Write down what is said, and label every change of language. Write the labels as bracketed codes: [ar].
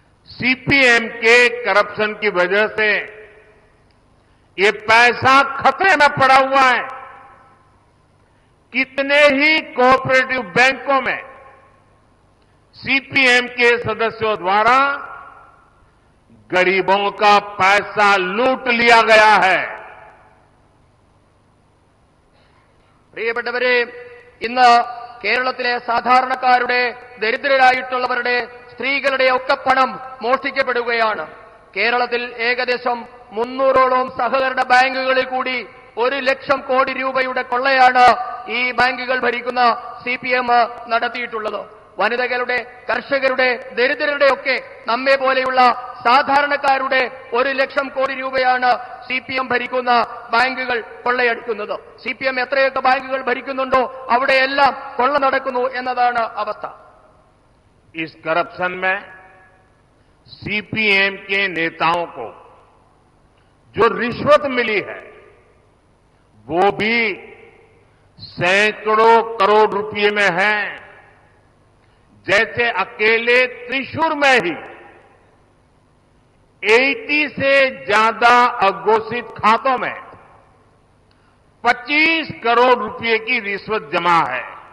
[hi] CPM के corruption की वजह से ये पैसा खतरे में पड़ा हुआ है। कितने ही कोऑपरेटिव बैंकों में सीपीएम के सदस्यों द्वारा गरीबों का पैसा लूट लिया गया है। [ml] പ്രിയപ്പെട്ടവരെ, ഇന്ന് കേരളത്തിലെ സാധാരണക്കാരുടെ, ദരിദ്രരായിട്ടുള്ളവരുടെ, സ്ത്രീകളുടെ ഒക്കെ പണം മോഷ്ടിക്കപ്പെടുകയാണ്. കേരളത്തിൽ ഏകദേശം 300ഓളം സഹകരണ ബാങ്കുകളിൽ കൂടി 1 ലക്ഷം കോടി രൂപയുടെ കൊള്ളയാണ് ഈ ബാങ്കുകൾ ഭരിക്കുന്ന സിപിഎം നടത്തിയിട്ടുള്ളത്. വനിതകളുടെ, കർഷകരുടെ, ദരിദ്രരുടെ ഒക്കെ നമ്മെ പോലെയുള്ള സാധാരണക്കാരുടെ 1 ലക്ഷം കോടി രൂപയാണ് സിപിഎം ഭരിക്കുന്ന ബാങ്കുകൾ കൊള്ളയടിക്കുന്നത്. സിപിഎം എത്രയൊക്കെ ബാങ്കുകൾ ഭരിക്കുന്നുണ്ടോ അവിടെയെല്ലാം കൊള്ള നടക്കുന്നു എന്നതാണ് അവസ്ഥ. [hi] इस करप्शन में सीपीएम के नेताओं को जो रिश्वत मिली है वो भी सैकड़ों करोड़ रुपए में है। जैसे अकेले त्रिशूर में ही 80 से ज्यादा अघोषित खातों में 25 करोड़ रुपए की रिश्वत जमा है।